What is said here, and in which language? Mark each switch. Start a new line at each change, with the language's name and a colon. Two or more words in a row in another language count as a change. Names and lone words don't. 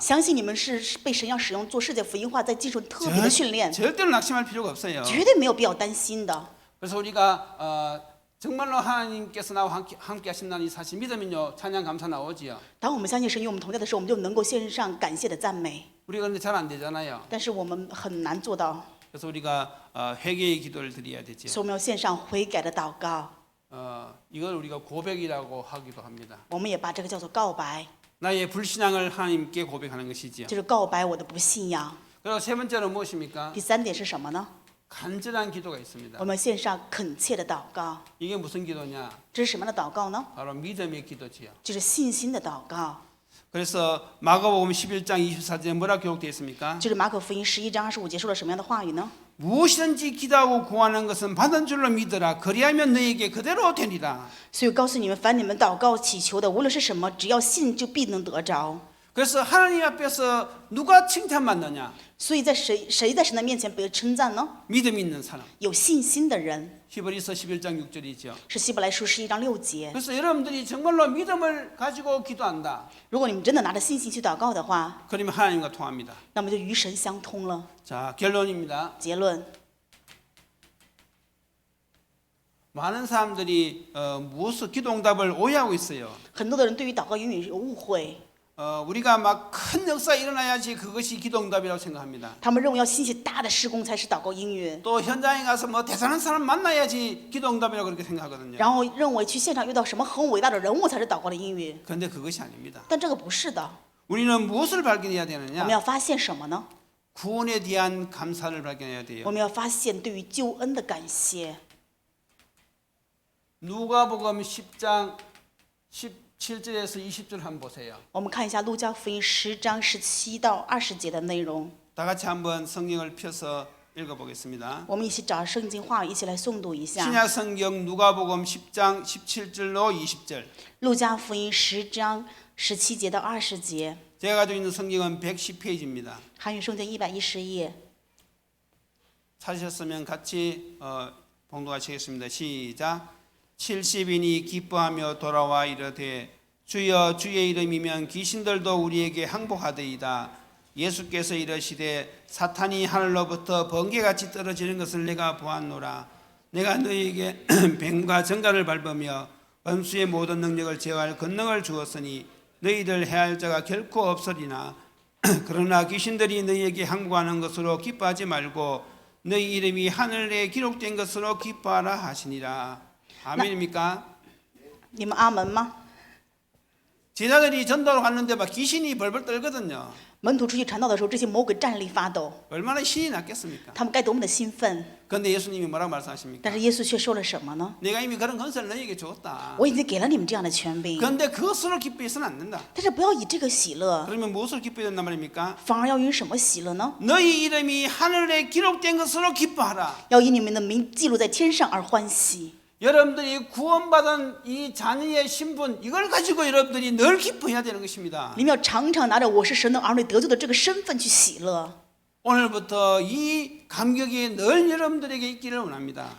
Chinese: 相信你们是被神要使用做世界福音化，在接受特别的训练，
Korean: 절대로 낙심할 필요가 없어요.
Chinese: 绝对没有必要担心的。
Korean: 그래서 우리가 정말로 하나님께서 나와 함께 하신다는 이 사실 믿으면요, 찬양 감사 나오지요.
Chinese: 当我们相信神与我们同在的时候，我们就能够献上感谢的赞美。
Korean: 우리가 근데 잘 안 되잖아요.
Chinese: 但是我们很难做到。
Korean: 그래서 우리가 회개의 기도를 드려야 되죠.
Chinese: 所以我们要献上悔改的祷告，
Korean: 이걸 우리가 고백이라고 하기도 합니다.
Chinese: 我们也把这个叫做告白，
Korean: 나의 불신앙을 하나님께 고백하는 것이지요.
Chinese: 就是告白我的不信仰。
Korean: 그리고 세 번째는 무엇입니까?
Chinese: 第三点是什么呢？
Korean: 간절한 기도가 있습니다.
Chinese: 我们献上恳切的祷告，
Korean: 이게 무슨 기도냐?
Chinese: 这是什么样的祷告呢？
Korean: 바로 믿음의 기도지요.
Chinese: 就是信心的祷告。
Korean: 그래서 마가복음 11장 24절에 뭐라 기록되어 있습니까?
Chinese: 就是马可福音11章25节说了什么样的话语呢？
Korean: 무엇이든지 기도하고 구하는 것은 받은 줄로 믿으라. 그리하면 너에게 그대로 되리라.
Chinese: 所以我告诉你们，凡你们祷告祈求的，无论是什么，只要信，就必能得着。
Korean: 그래서 하나님 앞에서 누가 칭찬받느냐?
Chinese: 所以在谁在神的面前被称赞呢？
Korean: 믿음 있는 사람.
Chinese: 有信心的人，
Korean: 히브리서 11장 6절이죠.
Chinese: 是希伯来书11章6节。
Korean: 그래서 여러분들이 정말로 믿음을 가지고 기도한다.
Chinese: 如果你们真的拿着信心去祷告的话，
Korean: 그러면 하나님과 통합니다.
Chinese: 那么就与神相通了。
Korean: 자, 결론입니다.
Chinese: 结论，
Korean: 많은 사람들이 무엇을 기도응답을 오해하고 있어요.
Chinese: 很多的人对于祷告英语有误会，
Korean: 우리가 막 큰 역사 일어나야지 그것이 기도응답이라고 생각합니다.
Chinese: 他们认为要兴起大的施工才是祷告应允，
Korean: 또 현장에 가서 뭐 대단한 사람 만나야지 기도응답이라고 그렇게 생각하거든요.
Chinese: 然后认为去现场遇到什么很伟大的人物才是祷告的应允。
Korean: 그런데 그것이 아닙니다.
Chinese: 但这个不是的，
Korean: 우리는 무엇을 발견해야
Chinese: 我们
Korean: 되느냐?
Chinese: 要发现什么呢？
Korean: 구원에 대한 감사를 발견해야 돼요.
Chinese: 我们要发现对于救恩的感谢。
Korean: 누가복음 10장 17절에서 20절 한번 보세요.
Chinese: 我们看一下路加福音10章17到20节的内容，
Korean: 다 같이 한번 성경을 펴서 읽어보겠습니다.
Chinese: 我们一起找圣经话语一起来诵读一下。
Korean: 신약 성경 누가복음 10장 17절로 20절.
Chinese: 路加福音10章17节到20节，
Korean: 제가 가지고 있는 성경은 110페이지입니다.
Chinese: 韩语圣经110页。
Korean: 찾으셨으면 같이 봉독하시겠습니다. 시작. 70인이 기뻐하며 돌아와 이르되 주여 주의 이름이면 귀신들도 우리에게 항복하되이다. 예수께서 이르시되 사탄이 하늘로부터 번개같이 떨어지는 것을 내가 보았노라. 내가 너희에게 뱀과 정갈을 밟으며 원수의 모든 능력을 제어할 권능을 주었으니 너희들 해할 자가 결코 없으리나 그러나 귀신들이 너희에게 항복하는 것으로 기뻐하지 말고 너희 이름이 하늘에 기록된 것으로 기뻐하라 하시니라. 아멘입니까?
Chinese: 你们阿门吗？
Korean: 제자들이 전도를 갔는데 막 귀신이 벌벌 떨거든요.
Chinese: 门徒出去传道的时候，这些魔鬼站立发抖，
Korean: 얼마나 신이 났겠습니까?
Chinese: 他们该多么的兴奋！
Korean: 그런데 예수님이 뭐라고 말씀하십니까?
Chinese: 但是耶稣却说了什么呢？
Korean: 내가 이미 그런 건설을 너희에게 주었다.
Chinese: 我已经给了你们这样的权柄，
Korean: 그런데 그것으로 기뻐해서는 안 된다.
Chinese: 但是不要以这个喜乐，
Korean: 그러면 무엇을 기뻐해야 된단 말입니까?
Chinese: 反而要以什么喜乐呢？
Korean: 너희 이름이 하늘에 기록된 것으로 기뻐하라.
Chinese: 要以你们的名记录在天上而欢喜。
Korean: 여러분들이 구원받은 이 자녀의 신분 이걸 가지고 여러분들이 늘 기뻐해야 되는 것입니다.
Chinese: 你们要常常拿着我是神的儿女得救的这个身份去喜乐。
Korean: 오늘부터 이 감격이 늘 여러분들에게 있기를 원합니다.